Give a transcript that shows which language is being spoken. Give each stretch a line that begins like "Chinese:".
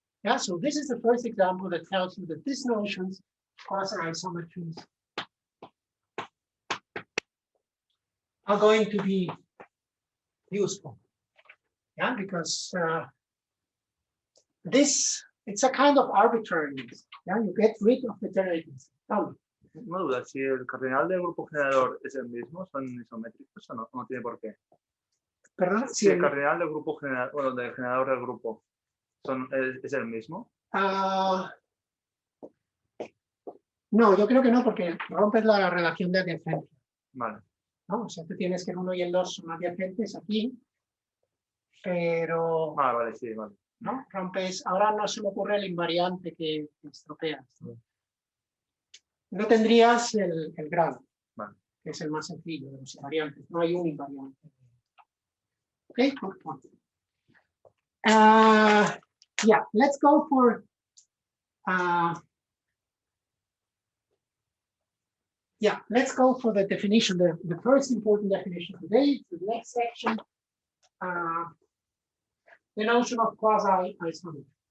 English: Yeah, so this is the first example that tells you that these notions, quasi-isometries, are going to be useful. Yeah, because it's a kind of arbitrariness. Yeah, you get rid of the generators.
Spanish: Una duda, si el cardinal del grupo generador es el mismo, ¿son isométricos o no? No tiene por qué. ¿Perdón? Si el cardinal del grupo generador, bueno, del generador del grupo, ¿es el mismo? No, yo creo que no, porque rompes la relación de adyacencia. Vale. ¿No? O sea, tú tienes que el 1 y el 2 son adyacentes aquí, pero... Vale, sí, vale. ¿No? Rompes, ahora no se me ocurre el invariante que estropeas. No tendrías el grado, vale, que es el más sencillo de los invariantes. No hay un invariante.
English: Okay, good point. Yeah, let's go for let's go for the definition, the first important definition today, the next section, the notion of quasi-isometry.